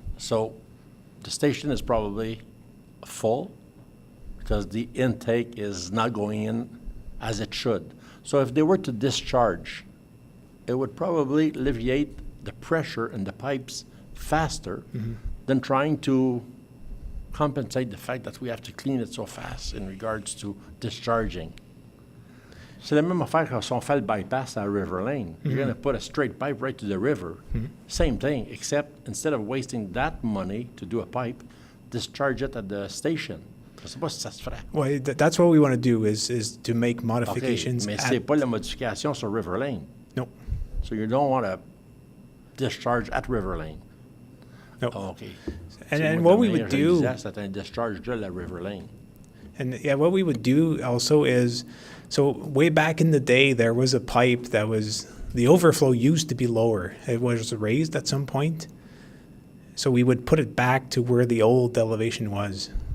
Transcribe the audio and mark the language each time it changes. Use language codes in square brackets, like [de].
[en] So the station is probably full because the intake is not going in as it should. So if they were to discharge, it would probably alleviate the pressure in the pipes faster than trying to compensate the fact that we have to clean it so fast in regards to discharging. [fr] C'est la même affaire quand on fait le bypass à River Lane. [en] You're going to put a straight pipe right to the river. Same thing, except instead of wasting that money to do a pipe, discharge it at the station. [fr] Je sais pas si ça se ferait. [en] Well, that's what we want to do is to make modifications. [fr] Okay, mais c'est pas la modification sur River Lane. [en] No. So you don't want to discharge at River Lane. No. Oh, okay. And what we would do. [fr] C'est un discharge de la River Lane. [en] And yeah, what we would do also is, so way back in the day, there was a pipe that the overflow used to be lower. It was raised at some point. So we would put it back to where the old elevation was.